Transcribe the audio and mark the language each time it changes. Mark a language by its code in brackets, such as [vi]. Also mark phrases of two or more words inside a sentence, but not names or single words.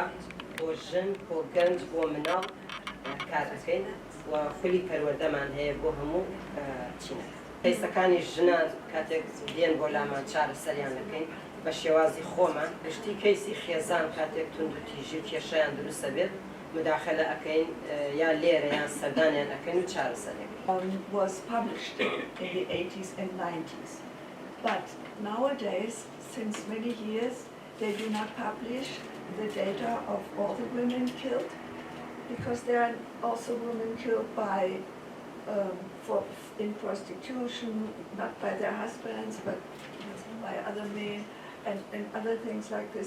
[ckb] بۆ ژن بۆ گەنج بۆ مناڵ کار دەکەین و خولی پەروەردەمان هەیە بۆ هەموو چینەکە کەیسەکانی ژنان کاتێک دێن بۆ لامان چارەسەریان دەکەین بە شێوازی خۆمان گشتی کەیسی خێزان کاتێک تونند و تیژی کێشەیان دروستە بێت مداخلە ئەەکەین یا لێرە یان سەردانیان ئەەکەین و چارەسەرێک [en] was published in the 80s and 90s. But nowadays, since many years, they do not publish the data of all the women killed, because there are also women killed by in prostitution, not by their husbands, but by other men, and other things like this.